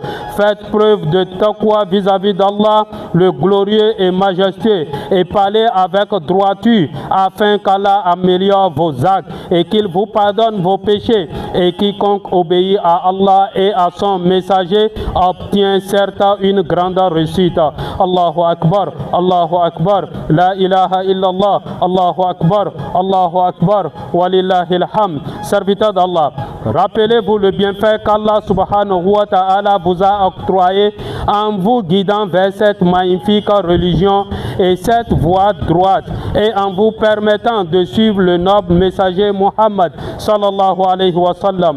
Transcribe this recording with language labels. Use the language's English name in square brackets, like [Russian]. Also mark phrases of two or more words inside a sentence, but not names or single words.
[French] Faites preuve de taqwa vis-à-vis d'Allah le glorieux et majestueux et parlez avec droiture afin qu'Allah améliore vos actes et qu'il vous pardonne vos péchés. Et quiconque obéit à Allah et à son messager obtient certes une grande réussite. [Arabic] الله أكبر، الله أكبر، لا إله إلا الله، الله أكبر، ولله الحمد. [French] Serviteur d'Allah, rappelez-vous le bienfait qu'Allah [Arabic] سبحانه وتعالى [French] vous a octroyé en vous guidant vers cette magnifique religion et cette voie droite et en vous permettant de suivre le noble messager Muhammad [Arabic] صلى الله عليه وسلم.